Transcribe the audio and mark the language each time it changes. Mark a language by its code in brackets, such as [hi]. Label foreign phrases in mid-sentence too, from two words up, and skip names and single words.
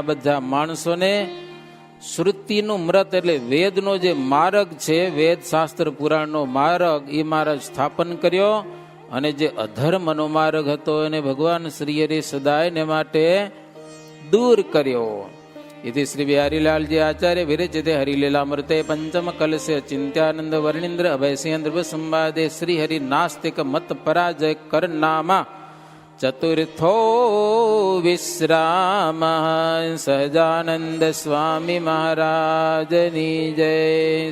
[gu] બધા માણસોને શ્રુતિનું મૃત એટલે વેદનો જે માર્ગ છે, વેદ શાસ્ત્ર પુરાણનો માર્ગ, એ માર્ગ સ્થાપન કર્યો. અને જે અધર્મનો માર્ગ હતો એને ભગવાન શ્રી હરિ સદાયને માટે દૂર કર્યો. [sa] इति श्री बिहारीलालजी आचार्य विरचिते हरिलीलामृते पंचम कलश चिंत्यानंद वर्णिंद्र अभयसिंह संवादे श्री हरि नास्तिक मत पराजय करनामा चतुर्थो विश्राम. [gu] સહજાનંદ સ્વામી મહારાજની જય.